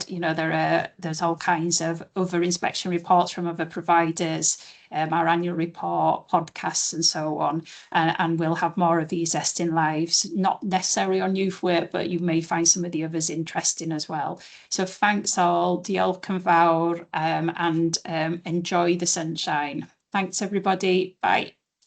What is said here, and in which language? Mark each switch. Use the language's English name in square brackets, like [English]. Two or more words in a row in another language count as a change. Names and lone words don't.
[English] You know, there's all kinds of other inspection reports from other providers, our annual report, podcasts, and so on. And we'll have more of these Estyn Lives, not necessarily on youth work, but you may find some of the others interesting as well. So thanks all, [Welsh] diolch yn fawr, [English] and enjoy the sunshine. Thanks everybody. Bye.